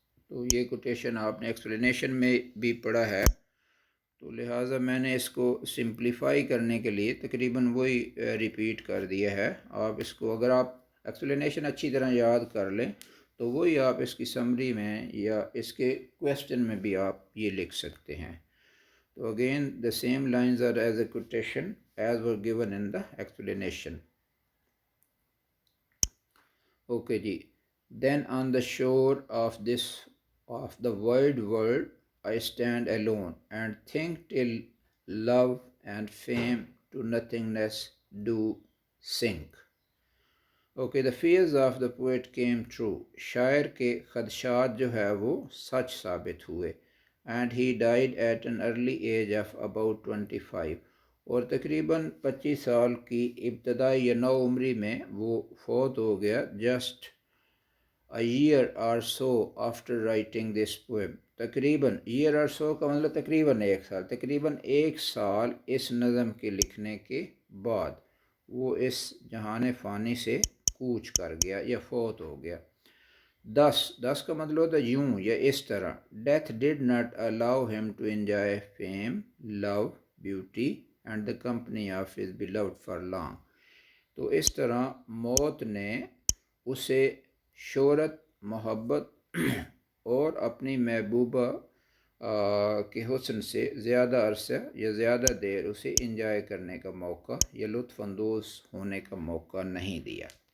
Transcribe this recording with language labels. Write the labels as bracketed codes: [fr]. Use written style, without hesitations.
[ur] تو یہ کوٹیشن آپ نے ایکسپلینیشن میں بھی پڑھا ہے، تو لہٰذا میں نے اس کو سمپلیفائی کرنے کے لیے تقریباً وہی ریپیٹ کر دیا ہے. آپ اس کو اگر آپ ایکسپلینیشن اچھی طرح یاد کر لیں تو وہی آپ اس کی سمری میں یا اس کے کویسچن میں بھی آپ یہ لکھ سکتے ہیں. [en] تو again the same lines are as a quotation as were given in the explanation. Okay جی. Then on the shore of the wide world I stand alone and think till love and fame to nothingness do sink. Okay, the fears of the poet came true. [ur] شاعر کے خدشات جو ہے وہ سچ ثابت ہوئے. [en] And he died at an early age of about 25. [ur] اور تقریباً 25 سال کی ابتدائی یا نو عمری میں وہ فوت ہو گیا. [en] Just a year or so after writing this poem. [ur] تقریباً [en] year or so [ur] کا مطلب تقریباً ایک سال، تقریباً ایک سال اس نظم کے لکھنے کے بعد وہ اس جہان فانی سے کوچ کر گیا یا فوت ہو گیا. دس کا مطلب ہوتا ہے یوں یا اس طرح. [en] Death did not allow him to enjoy fame, love, beauty and the company of his beloved for long. [ur] تو اس طرح موت نے اسے شہرت، محبت اور اپنی محبوبہ کے حسن سے زیادہ عرصہ یا زیادہ دیر اسے انجوائے کرنے کا موقع یا لطف اندوز ہونے کا موقع نہیں دیا.